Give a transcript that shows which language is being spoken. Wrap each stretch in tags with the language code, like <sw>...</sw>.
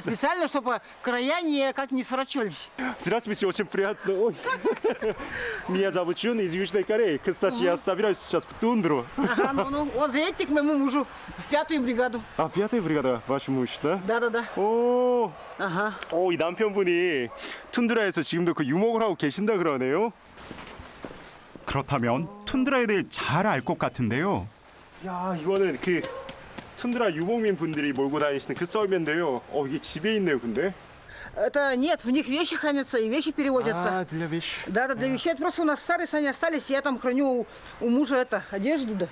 <ru>Специально, чтобы края не сворачивались. Здравствуйте, очень приятно. Ой. Меня зовут Чун из Южной Кореи. Кстати, я собираюсь сейчас в тундру. Ага, вот заедьте к моему мужу в 5-ю бригаду. 5-я бригада, ваш муж, да? Да. 오, Ага.</ru> <ko>이 남편분이 툰드라에서 지금도 그 유목을 하고 계신다 그러네요. 그렇다면 툰드라에 대해 잘 알 것 같은데요. 야, 이거는 그 툰드라 유목민 분들이 몰고 다니시는 그 썰매인데요. 이게 집에 있네요, 근데.</ko> <ru>Это нет, в них вещи хранятся и вещи перевозятся. для вещей. Да, для вещей. Это просто у нас старые сани остались, я там храню у мужа одежду, да.</ru>